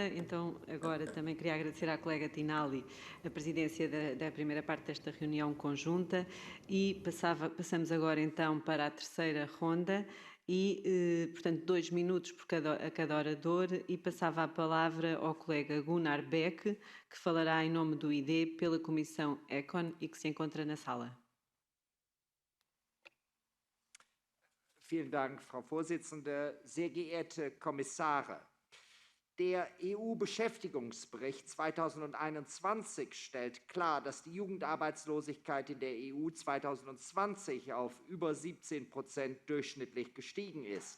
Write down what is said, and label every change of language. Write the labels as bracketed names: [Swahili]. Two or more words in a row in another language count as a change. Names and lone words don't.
[Portuguese] Então, agora também queria agradecer à colega Tinali a presidência da primeira parte desta reunião conjunta e passamos agora então para a terceira ronda e, portanto, 2 minutos a cada orador e passava a palavra ao colega Gunnar Beck, que falará em nome do ID pela Comissão ECON e que se encontra na sala. [German] Vielen Dank, Frau Vorsitzende. Sehr geehrte Kommissare, der EU-Beschäftigungsbericht 2021 stellt klar, dass die Jugendarbeitslosigkeit in der EU 2020 auf über 17% durchschnittlich gestiegen ist.